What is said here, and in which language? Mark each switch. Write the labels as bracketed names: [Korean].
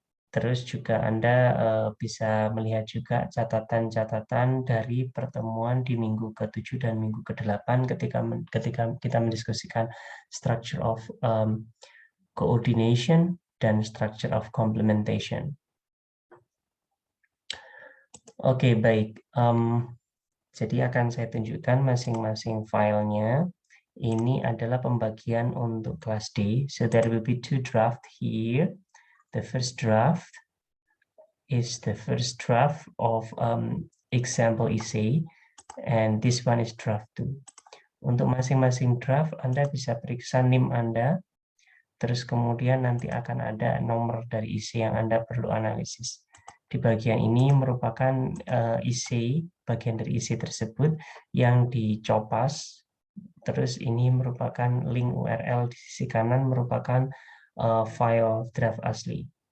[Indonesian] Terus juga Anda bisa melihat juga catatan-catatan dari pertemuan di minggu ke-7 dan minggu ke-8 ketika kita mendiskusikan structure of coordination dan structure of complementation. Oke, baik. Jadi akan saya tunjukkan masing-masing filenya. Ini adalah pembagian untuk kelas D. [English] So there will be 2 draft here. The first draft is the first draft of example essay, and this one is draft 2. [Indonesian] Untuk masing-masing draft, Anda bisa periksa NIM Anda, terus kemudian nanti akan ada nomor dari essay yang Anda perlu analisis. Di bagian ini merupakan essay, bagian dari essay tersebut yang dicopas, terus ini merupakan link URL di sisi kanan merupakan file draft asli.